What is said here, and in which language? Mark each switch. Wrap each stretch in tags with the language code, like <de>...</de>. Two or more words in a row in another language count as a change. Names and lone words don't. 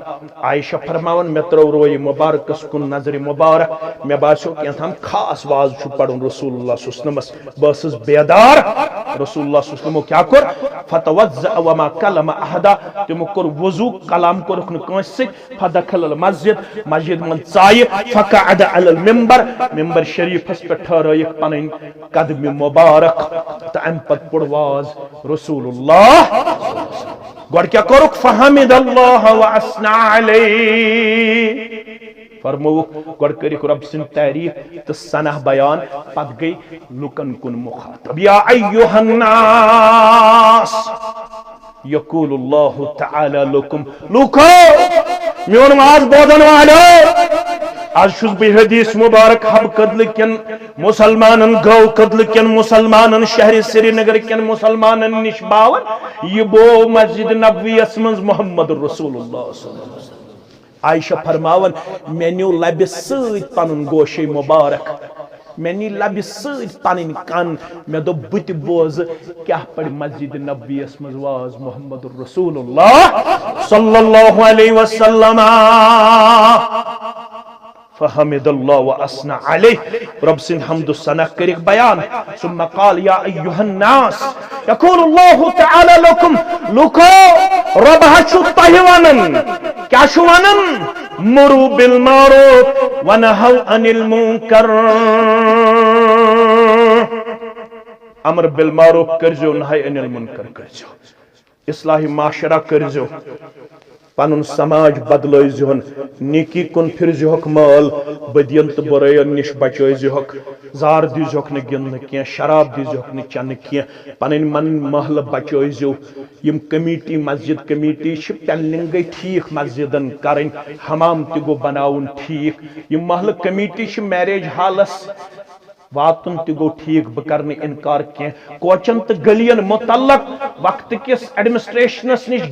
<ks>عائشہ فرماوان مےٚ ترٲو رویہِ مبارکس کُن نظرِ مبارک مےٚ باسیو کینٛژھام خاص واز چھُ پرُن رسول اللہ</ks> <ar>صلی اللہ علیہ وسلمس</ar> <ks>بہٕ ٲسٕس بیدار رسول اللہ</ks> <ar>صلی اللہ علیہ وسلمو</ar> <ks>کیٛاہ کوٚر</ks> <ar>فتوضأ وما کلم احدا</ar> <ks>تِمو کوٚر وضوٗ کلام کوٚرُکھ نہٕ کٲنٛسہِ سۭتۍ</ks> <ar>فدخل المسجد</ar> <ks>مسجد منٛز ژایہِ</ks> <ar>فقعد علی المنبر</ar> <ks>منبر شریٖفس پٮ۪ٹھ ٹھہرٲیِکھ پنٕنۍ قدمہِ مبارک تہٕ امہِ پتہٕ واز رسول اللہ گۄڈٕ کیٛاہ کوٚرُکھ</ks> <ar>فحمد اللہ واثنى</ar> <ks>علیہ فرمووُکھ گۄڈٕ کٔرِکھ رۄب سٕنٛدۍ تعریٖف تہٕ ثنا بیان پتہٕ گٔے لُکن کُن مُخاطب</ks> <ar>یا ایُّہا الناس یقول اللہ تعالی لکم</ar> <ks>لوٗکو میون واز بوزن والو آج چھُس بہٕ حدیث مبارک حبہٕ قدلہٕ کٮ۪ن مُسلمانن گٲو قدلہٕ کٮ۪ن مُسلمانن شہرِ سری نگر کٮ۪ن مُسلمانن نِش باوان یہِ بوو مسجد نبویس منٛز محمد رسول اللہ</ks> <ar>صلی اللہ علیہ وسلم</ar> <ks>عائشہ فرماوان مےٚ نیوٗ لبہِ سۭتۍ پنُن گوشے مبارک مےٚ نی لبہِ سۭتۍ پنٕنۍ کن مےٚ دوٚپ بہٕ تہِ بوزٕ کیٛاہ پرِ مسجد نبویس منٛز واز محمد رسول اللہ</ks> <ar>صلی اللہ علیہ وسلم فحمد اللہ واثنى علیہ</ar> <ks>رب سٕنٛدۍ حمد و ثنا کٔرِکھ بیان</ks> <ar>ثم قال یا ایُّہا الناس یقول اللہ تعالی لکم</ar> <ks>لوٗکو رۄب حظ چھُ تۄہہِ ونان کیٛاہ چھُ ونان</ks> <ar>مرو بالمعروف ونہو عن المنکر امر بالمعروف</ar> <ks>کٔرزیو</ks> <ar>نہی عن المنکر</ar> <ks>کٔرزیو اصلاحِ معاشرہ کٔرزیو پنن سماج بدلٲیزِہون نیکی کن پھرزِہوکھ مال بدین تو برٲیین نش بچٲیزِہوکھ زار دیزِہوکھ نہٕ گِنٛدنہٕ کینٛہہ شراب دیزِہوکھ نہٕ چنہٕ کینٛہہ پنٕنۍ من محلہٕ بچٲیزِو یم کمیٹی مسجد کمیٹی چھ پینلنگ گئی ٹھیک مسجدن کرن حمام تہ گو بناون ٹھیک یم محلہٕ کمیٹی چھ</ks> <en>marriage hall</en> <ks>واتن تہ گو ٹھیک بہ کرنے انکار کینٛہہ کوچن تہ گلین متعلق وقت کس ایڈمنسٹریشنس نش</ks>